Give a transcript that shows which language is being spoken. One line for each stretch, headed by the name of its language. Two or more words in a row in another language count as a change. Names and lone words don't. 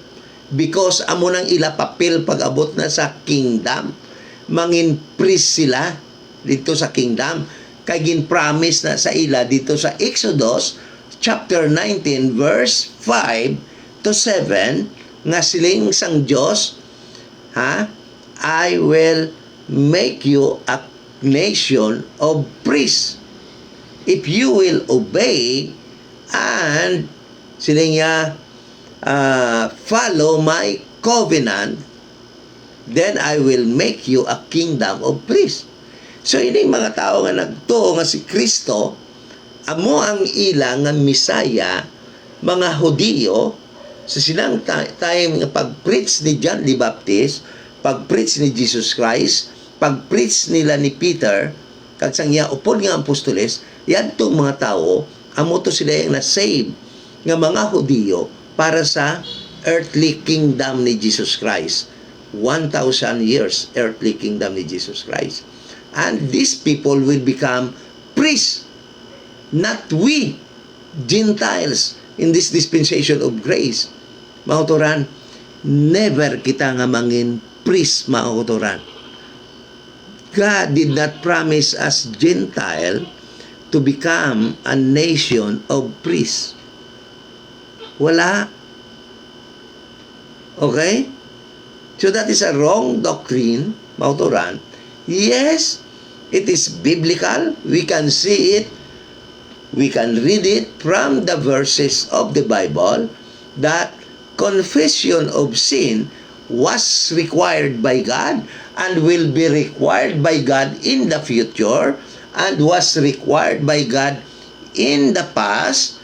Hiligaynon: Because amo nang ila papel pag-abot na sa kingdom, mangin priest sila dito sa kingdom. Kay gin-promise na sa ila dito sa Exodus chapter 19 verse 5 to 7 nga siling sang Dios,
English: I will make you a nation of priests if you will obey and siling follow my covenant, then I will make you a kingdom of priests.
Hiligaynon: So ining mga tao nga nagtuo nga si Kristo amo ang ila nga Misaya, mga Hudiyo, sa silang time nga pag-preach ni John the Baptist, pag-preach ni Jesus Christ, pag-preach nila ni Peter, kag sang iya upod nga apostoles, yadtong mga tao amo to sila yung na-save nga mga Hudiyo para sa
English: earthly kingdom
Hiligaynon: ni Jesus Christ.
English: 1,000 years earthly kingdom ni Jesus Christ. And these people will become priests, not we, Gentiles, in this dispensation of grace.
Hiligaynon: Mga kauturan, never kita nga mangin priest, mga kauturan.
English: God did not promise us Gentile to become a nation of priests.
Hiligaynon: Wala. Okay?
English: So that is a wrong doctrine,
Hiligaynon: mga kauturan.
English: Yes, it is biblical. We can see it. We can read it from the verses of the Bible that confession of sin was required by God and will be required by God in the future and was required by God in the past.